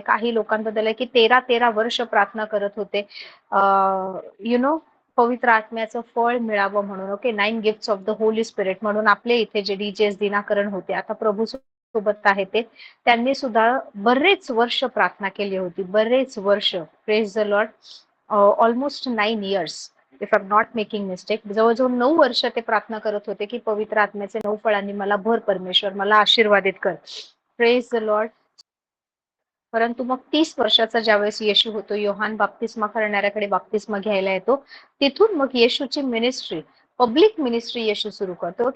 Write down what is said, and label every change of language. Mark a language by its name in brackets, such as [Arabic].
[Marathi] काही लोकांबद्दल आहे की 13-13 वर्ष प्रार्थना करत होते [English] you know [Marathi] पवित्र आत्म्याचं फळ मिळावं म्हणून. Okay, [English] 9 gifts of the holy spirit [Marathi] म्हणून आपले इथे जे डीजेस दिनाकरण होते, आता प्रभू सोबत आहे ते, त्यांनी सुद्धा बरेच वर्ष प्रार्थना केली होती, बरेच वर्ष. [English] Praise the lord. Almost 9 years if I am not making mistake. [Marathi] जवळजवळ 9 वर्ष ते प्रार्थना करत होते की पवित्र आत्म्याचे 9 फळांनी मला भर परमेश्वर, मला आशीर्वादित कर. [English] Praise the lord. [Marathi] परंतु मग 30 वर्षाचा ज्यावेळेस येशू होतो, योहान बाप्तिस्मा करणाऱ्याकडे बाप्तिस्मा घ्यायला येतो, तिथून मग येशूची मिनिस्ट्री, पब्लिक मिनिस्ट्री येशू सुरू करतो.